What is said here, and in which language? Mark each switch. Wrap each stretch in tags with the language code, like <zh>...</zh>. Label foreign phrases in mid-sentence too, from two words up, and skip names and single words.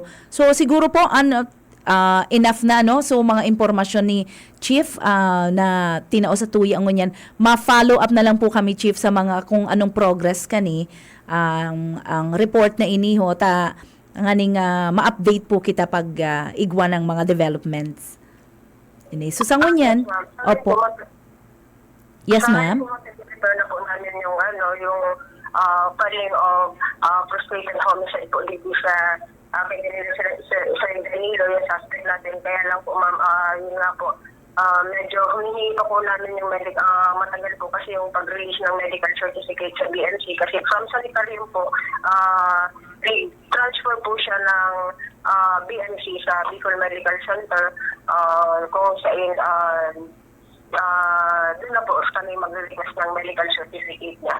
<bik>So siguro po enough na so mga impormasyon ni Chief na tinao sa tuya ang ngunyan, ma-follow up na lang po kami, Chief, sa mga kung anong progress kani ang report na iniho nganing ma-update po kita pag igwa ng mga developments. So sa ngunyan, opo.</bik> <tl>Yes, ma'am. Prepare na po namin yung</tl> <en>filing of frustrated homicide</en> <tl>po dito sa Danilo, yung suspect natin. Kaya lang po, ma'am, yun nga po, medyo humihingi pa po namin yung matagal po kasi yung pag-release ng</tl> <en>medical certificate</en> <tl>sa BNC kasi</tl> <en>from sanitarium</en> <tl>po, transfer po siya ng BNC sa Bicol Medical Center kung saan doon na po kami mag-release ng</tl> <en>medical certificate</en> <tl>niya.</tl>